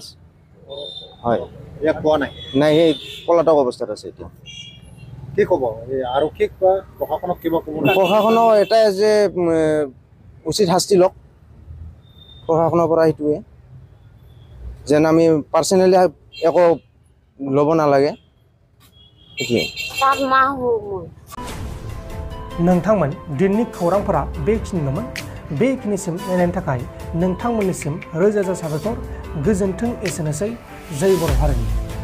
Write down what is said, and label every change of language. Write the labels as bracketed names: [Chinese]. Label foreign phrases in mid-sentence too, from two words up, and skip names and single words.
[Assamese] হয়, নাই, এই পলাতক অৱস্থাত আছে এতিয়া। কি ক'ব আৰক্ষীক বা প্ৰশাসনক কিবা ক'ব? প্ৰশাসনৰ এটাই যে উচিত শাস্তি লওক প্ৰশাসনৰ পৰা, সেইটোৱে যেন আমি পাৰ্চনেলি একো ল'ব নালাগে। [Bodo] नोंथांमोन दिननि खौरांफोरा बेखिनिल'मोन। बेखिनिसिम नायनायनि थाखाय नोंथांमोननिसिम रोजा रोजा साबायखर। गोजोन्थों, एसेनोसै। जय बर' हारिनि।